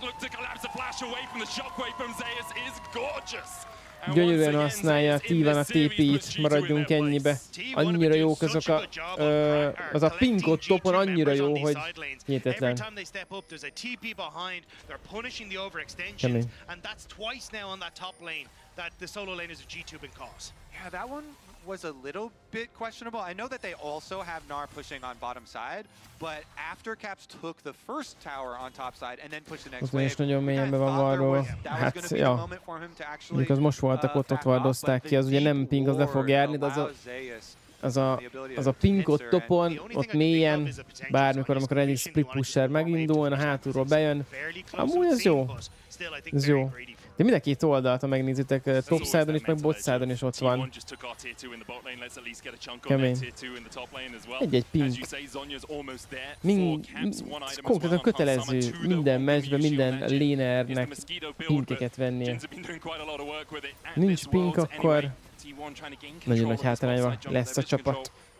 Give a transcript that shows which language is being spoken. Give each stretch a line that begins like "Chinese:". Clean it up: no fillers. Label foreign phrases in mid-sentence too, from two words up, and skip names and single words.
Hungarian: Gyönyörűen használja a T1 a TP-t, maradjunk ennyibe. Annyira jók azok az a pinkot topon, annyira jó, hogy hihetetlen. Kemény.
English: Was a little bit questionable. I know that they also have Gnar pushing on bottom side, but after Caps took the first tower on top side and then pushed the next wave, is
Hungarian: nagyon mélyen be van varrolva. Hát, ja. Mondjuk az most voltak ott vardozták ki, az ugye nem ping, az le fog járni, de az a ping ott topon, ott mélyen, bármikor, amikor egyik
English: split pusher
Hungarian: megindul, a hátulról bejön. Amúgy ez jó. Ez jó. De mind a két oldalt, ha megnézitek,
English: top side-on
Hungarian: is, meg
English: bot side-on
Hungarian: is ott van. Kemény. Egy ping. Konkrétan kötelező minden meccsben, minden lanernek pinkeket vennie. Nincs pink, akkor nagyon nagy hátrányban lesz a csapat.